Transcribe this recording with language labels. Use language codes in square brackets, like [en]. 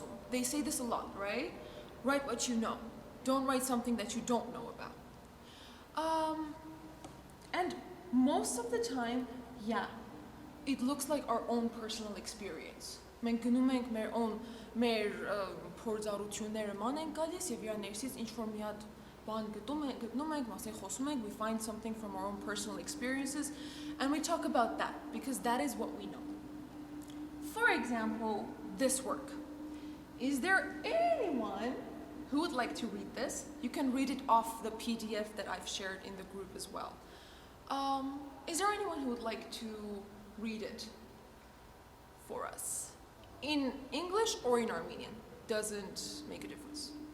[en] They say this a lot, right? Write what you know. Don't write something that you don't know about. And most of the time, yeah, it looks like our own personal experience. [hy] Մենք գնում ենք մեր փորձառությունները ման ենք գալիս եւ իրա ներսից ինչ որ մի հատ բան գտնում ենք, մասեն խոսում ենք, [en] we find something from our own personal experiences and we talk about that because that is what we know. For example, this work. Is there anyone who would like to read this? You can read it off the PDF that I've shared in the group as well. Is there anyone who would like to read it for us? In English or in Armenian? Doesn't make a difference.